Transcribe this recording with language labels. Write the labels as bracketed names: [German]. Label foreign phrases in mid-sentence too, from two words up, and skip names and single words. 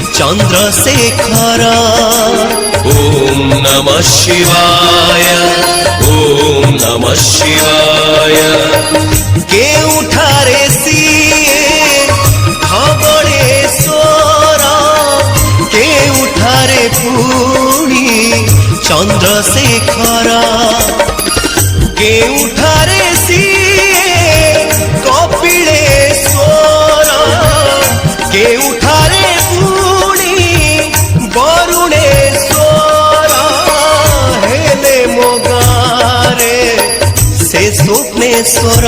[Sanskrit] चंद्रशेखर। ओम नमः शिवाय, ओम नमः शिवाय। [Odia] କେଉଠାରେ ସିଏ ଧବଳେଶ୍ୱର, କେଉଠାରେ ପୁଣି ଚନ୍ଦ୍ରଶେଖର। କେଉଠାରେ ସିଏ କପିଳେଶ୍ୱର, କେଉଠାରେ ପୁଣି ବରୁଣେଶ୍ୱର। ହେଲେ ମୋ ଗାରେ ସେ ସ୍ୱପ୍ନେଶ୍ୱର।